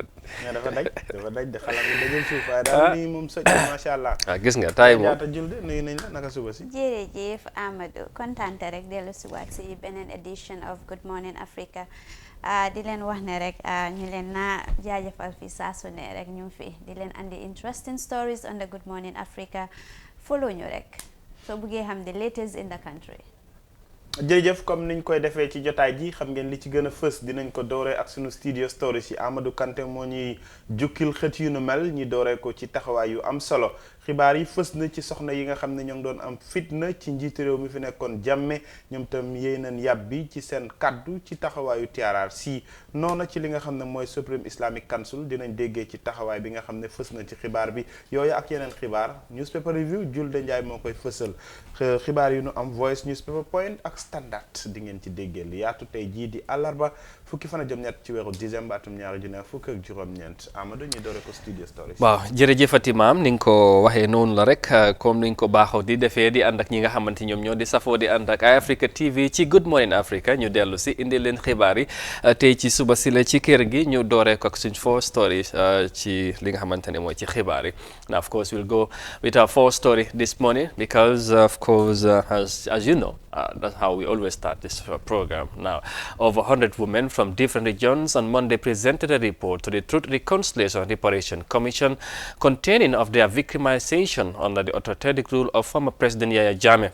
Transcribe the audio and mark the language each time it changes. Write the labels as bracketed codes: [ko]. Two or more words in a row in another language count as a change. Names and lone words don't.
[wo] dafa daj de xalaat bi dajul suuf waaye daal nii moom soj macha allah. gis nga taay moom jaata Julde nuyu nañ la naka suba si. jërëjëf Amadou kontaan rek dellu si waat si beneen [en] edition of Good Morning Africa. [wo] di leen wax ne rek ñu leen na jaajëfal fi saa su ne rek ñu fi di leen andi [en] interesting stories on the Good Morning Africa follow [wo] ñu rek soo buggee xam [en] the latest in the country. [wo] jërëjëf comme niñ koy defee ci jotaay ji xam ngeen li ci gën a fës dinañ ko dooree ak sunu [en] studio stories [wo] yi Amadou Kanté moo ñuy jukkil xët yu nu mel ñi dooree ko ci taxawaay yu am solo xibaar yi fës na ci soxna yi nga xam ne ñoo ngi doon am fitna ci njiitu réew mi fi nekkoon jàmme ñoom tam yéy nañ yàbbi ci seen kaddu ci taxawaayu TRRC noona ci li nga xam ne mooy Supreme Islamic Council dinañ déggee ci taxawaay bi nga xam ne fës na ci xibaar bi yooyu ak yeneen xibaar [en] newspaper review [wo] Julde Njaay moo koy fësal xibaar yu nu am Voice Newspaper Point ak Standard di ngeen ci déggee li yaatu tey jii di àllarba fukki fan ak juróom-ñett ci weeru décembre atum ñaari junne fukk ak juróom-ñeent Amadou ñu doore ko [en] studio stories. [wo] waaw jërëjëfati maam ni nga ko waxee noonu la rek comme ni nga ko baaxoo di defee di ànd ak ñi nga xamante ñoom ñoo di safoo di ànd ak Eye Africa TV ci Good Morning Africa ñu dellu si indi leen xibaar yi tey ci suba si la ci kër gi ñu dooree ko ak suñ [en] four stories [wo] ci li nga xamante ne mooy ci xibaar yi. [en] Now of course we'll go with our fourth story this morning because of course as you know that's how we always start this program. Now over 100 women from different regions on Monday presented a report to the Truth, Reconciliation and Reparation Commission containing of their victimization under the authoritarian rule of former President Yahya Jammeh.